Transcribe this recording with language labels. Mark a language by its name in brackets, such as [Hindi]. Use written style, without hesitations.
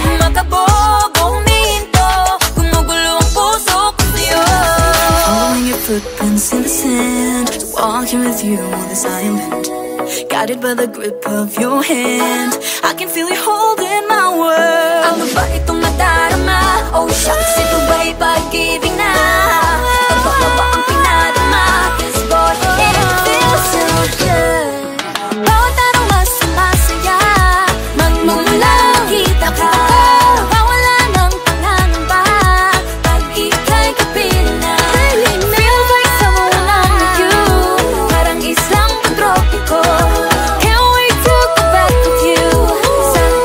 [Filipino] Makabog o huminto, gumugulo ang puso ko sa'yo. [English] Following your footprints in the sand, walking with you on this island. Guided by the grip of your hand, I can feel you holding my world. [Filipino] Ano ba itong nadarama? Oh shucks, ito ba'y pag-ibig na? Totoo ba ang pinadama? [English] Cause boy, it feels so good. [Filipino] Bawat aroma sumasaya, magmumula nakita ka. Nawawala ng pangangamba, pag ika'y kapiling na. [English] Feels like someone I'm with you, [Filipino] parang islang pang-tropiko. [English] Can't wait to go back with you, sa